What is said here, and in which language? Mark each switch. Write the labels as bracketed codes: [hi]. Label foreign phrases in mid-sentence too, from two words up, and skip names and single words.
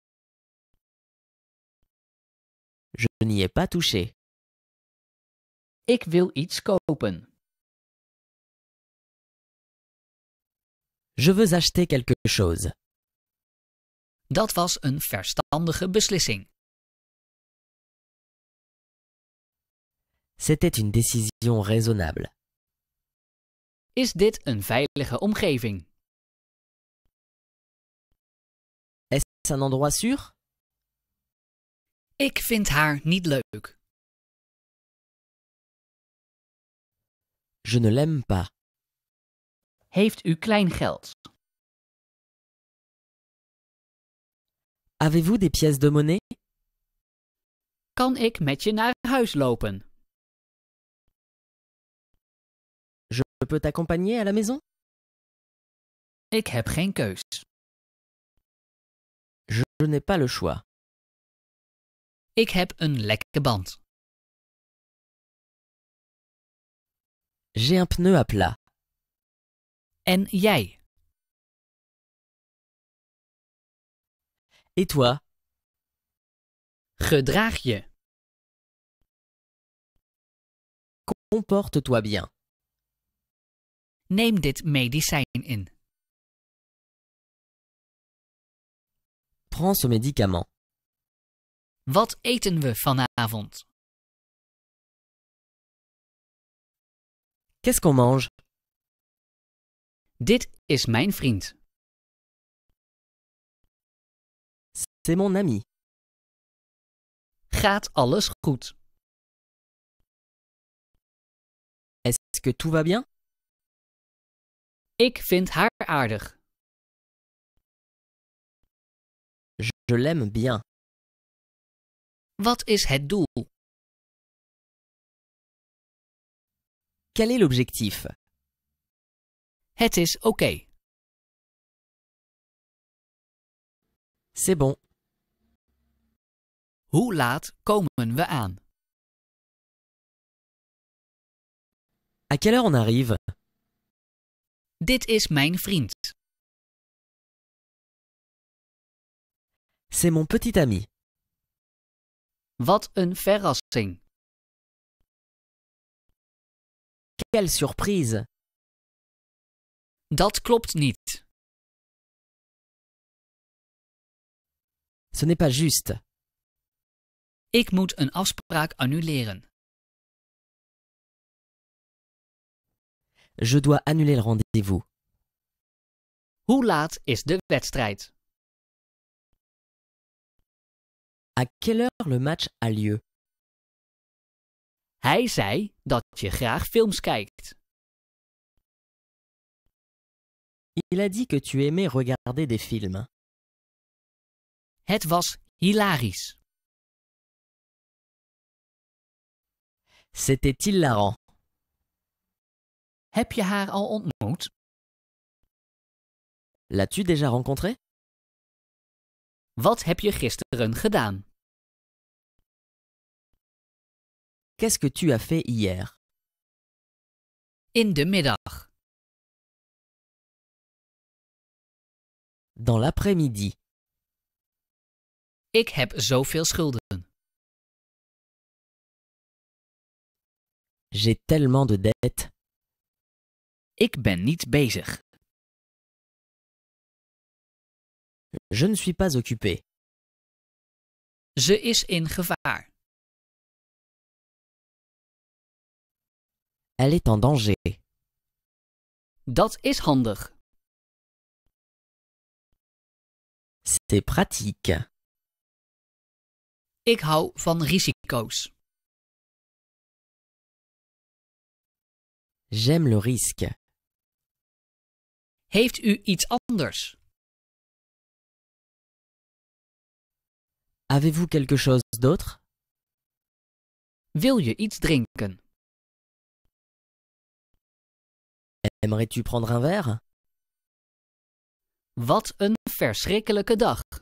[fr] Je n'y ai pas touché. [nl] Ik wil iets kopen. [fr] Je veux acheter quelque chose. [nl] Dat was een verstandige beslissing. [fr] C'était une décision raisonnable. [nl] Is dit een veilige omgeving? [fr] Est-ce un endroit sûr? [nl] Ik vind haar niet leuk. [fr] Je ne l'aime pas. [nl] Heeft u klein geld? [fr] Avez-vous des pièces de monnaie? [nl] Kan ik met je naar huis lopen? [fr] Je peux t'accompagner à la maison? [nl] Ik heb geen keus. [fr] Je n'ai pas le choix. [nl] Ik heb een lekke band. [fr] J'ai un pneu à plat. [nl] En jij? [fr] Et toi? [nl] Gedraag je. [fr] Comporte-toi bien. [nl] Neem dit medicijn in. [fr] Prends ce médicament. [nl] Wat eten we vanavond? [fr] Qu'est-ce qu'on mange? [nl] Dit is mijn vriend. [fr] C'est mon ami. [nl] Gaat alles goed? [fr] Est-ce que tout va bien? [nl] Ik vind haar aardig. [fr] Je l'aime bien. [nl] Wat is het doel? [fr] Quel est l'objectif? [nl] Het is oké. [fr] C'est bon. [nl] Hoe laat komen we aan? [fr] À quelle heure on arrive? [nl] Dit is mijn vriend. [fr] C'est mon petit ami. [nl] Wat een verrassing. [fr] Quelle surprise! [nl] Dat klopt niet. [fr] Ce n'est pas juste. [nl] Ik moet een afspraak annuleren. [fr] Je dois annuler le rendez-vous. [nl] Hoe laat is de wedstrijd? [fr] À quelle heure le match a lieu? [nl] Hij zei dat je graag films kijkt. [fr] Il a dit que tu aimais regarder des films. [nl] Het was hilarisch. [fr] C'était hilarant. [nl] Heb je haar al ontmoet? [fr] L'as-tu déjà rencontré? [nl] Wat heb je gisteren gedaan? [fr] Qu'est-ce que tu as fait hier? [nl] In de middag. [fr] Dans l'après-midi. [nl] Ik heb zoveel schulden. [fr] J'ai tellement de dettes. [nl] Ik ben niet bezig. [fr] Je ne suis pas occupé. [nl] Ze is in gevaar. [fr] Elle est en danger. [nl] Dat is handig. [fr] C'est pratique. [nl] Ik hou van risico's. [fr] J'aime le risque. [nl] Heeft u iets anders? [fr] Avez-vous quelque chose d'autre? [nl] Wil je iets drinken? [fr] Aimerais-tu prendre un verre? [nl] Wat een verschrikkelijke dag.